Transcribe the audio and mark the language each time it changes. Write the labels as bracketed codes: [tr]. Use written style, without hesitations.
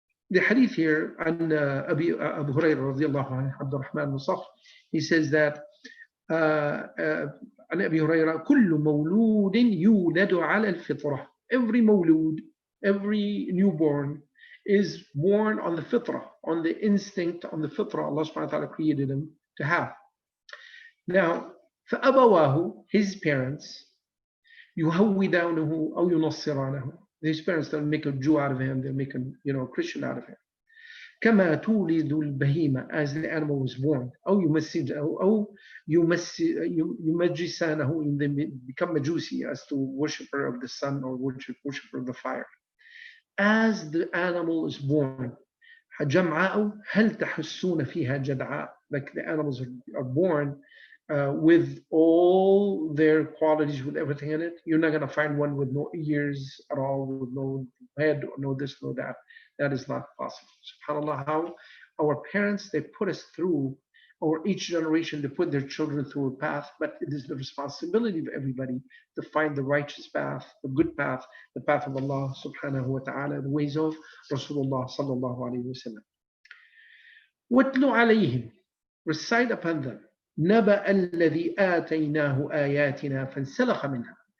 [en] The hadith here, and Abu Hurairah radiallahu anhu, Abdul Rahman Musaf, he says that, [ar] عن أبي هريرة كل مولود يولد على الفطرة. [en] Every مولود, every newborn, is born on the fitrah, on the instinct, on the fitrah Allah subhanahu wa ta'ala created him to have. Now, [ar] فأبواه, [en] his parents, [ar] يهودانه أو ينصرانه. [en] His parents, they'll make a Jew out of him, they'll make a Christian out of him. [ar] كما تولد البهيمة, [en] as the animal was born. [ar] أو يمجسانه, [en] they become Majusi, as to worshipper of the sun or worshipper of the fire. As the animal is born, [ar] جمعاء هل تحسون فيها جدعاء, [en] like the animals are born with all their qualities, with everything in it. You're not going to find one with no ears at all, with no head, no this, no that. That is not possible. SubhanAllah, how our parents, they put us through, or each generation, they put their children through a path, but it is the responsibility of everybody to find the righteous path, the good path, the path of Allah subhanahu wa ta'ala, the ways of Rasulullah sallallahu alayhi wa sallam. [ar] وَاتْلُ عَلَيْهِمْ, [en] recite upon them, [ar] نَبَأَ الَّذِي آتَيْنَاهُ آيَاتِنَا فَانْسَلَخَ مِنْهَا.